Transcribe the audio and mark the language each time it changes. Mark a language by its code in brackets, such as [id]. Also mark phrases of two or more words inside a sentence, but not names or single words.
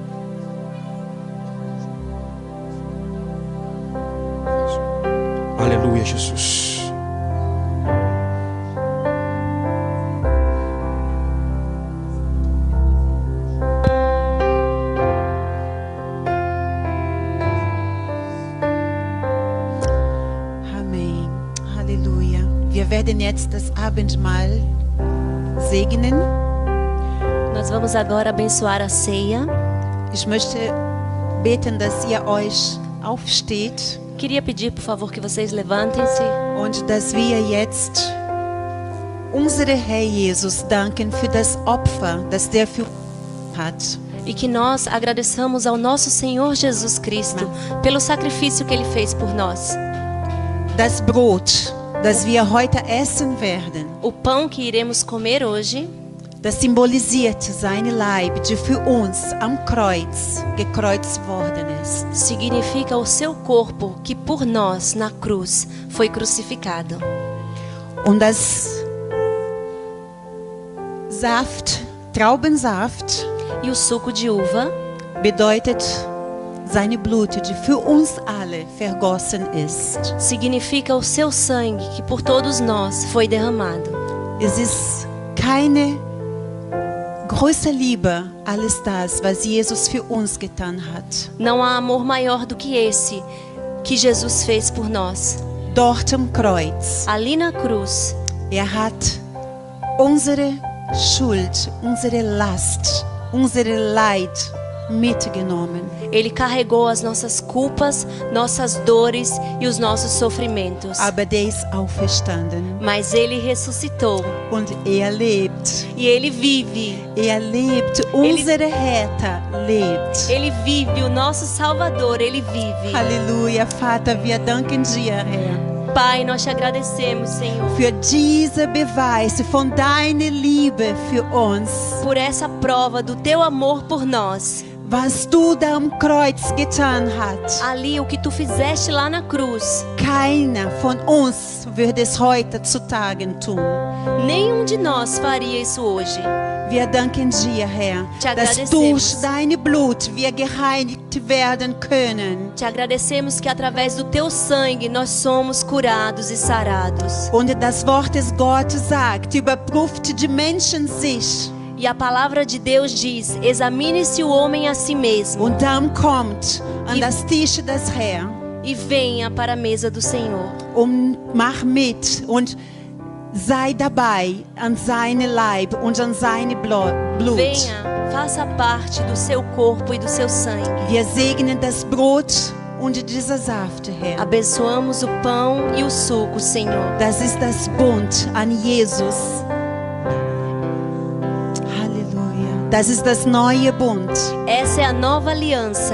[pt] Aleluia. Aleluia, Jesus. Amen. [de] Halleluja. Wir werden jetzt das Abendmahl segnen. [pt] Nós vamos agora abençoar a ceia. [de] Ich möchte beten, dass ihr euch aufsteht [pt] Queria pedir, por favor, que vocês levantem-se [de] und dass wir jetzt unsere Herr Jesus danken für das Opfer, das der für uns hat. [pt] e que nós agradeçamos ao nosso Senhor Jesus Cristo pelo sacrifício que Ele fez por nós. [de] Das Brot, das wir heute essen werden, [pt] O pão que iremos comer hoje [de] das symbolisiert seine Leib, die für uns am Kreuz gekreuzt worden ist. [pt] significa o seu corpo que por nós na cruz foi crucificado. [de] Und das Saft, Traubensaft, [pt] E o suco de uva [de] bedeutet seine Blut, die für uns alle vergossen ist. [pt] significa o seu sangue que por todos nós foi derramado. [de] Es ist keine größere Liebe als das, was Jesus für uns getan hat. [pt] Não há amor maior do que esse que Jesus fez por nós. [de] Dort am Kreuz. [pt] Ali na cruz, [de] Hat unsere Schuld, unsere Last, unsere Leid mitgenommen. [pt] Ele carregou as nossas culpas, nossas dores e os nossos sofrimentos. [de] Aber der ist auferstanden. [pt] Mas Ele ressuscitou [de] Und lebt. [pt] e Ele vive. [de] Lebt. Unsere Herr lebt. [pt] Ele vive, o nosso Salvador, Ele vive. [de] Halleluja, Vater, wir danken dir, Herr, [pt] Pai, nós te agradecemos, Senhor, [de] für diese Beweise von deiner Liebe für uns. [pt] por essa prova do teu amor por nós. [de] Was du da am Kreuz getan hast. [pt] Ali, o que tu fizeste lá na cruz, [de] Keiner von uns würde es heute zutage tun. [pt] nenhum de nós faria isso hoje. [de] Wir danken dir, Herr, [pt] Te [de] dass [pt] agradecemos. [de] durch dein Blut wir gereinigt werden können. [pt] Te agradecemos que através do teu sangue nós somos curados e sarados. [de] Und das Wort des Gottes sagt, überprüft die Menschen sich. [pt] E a palavra de Deus diz: examine-se o homem a si mesmo [de] Und dann kommt an [pt] E- [de] das Tisch des Herrn [pt] e venha para a mesa do Senhor. [de] und mach mit und sei dabei an seine Leib und an seine Blut. [pt] Venha, faça parte do seu corpo e do seu sangue. [de] Wir segnen das Brot und diese Saft, Herr. [pt] Abençoamos o pão e o suco, Senhor. [de] Das ist das Bund an Jesus. Halleluja. Das ist das neue Bund. [pt] Essa é a nova aliança,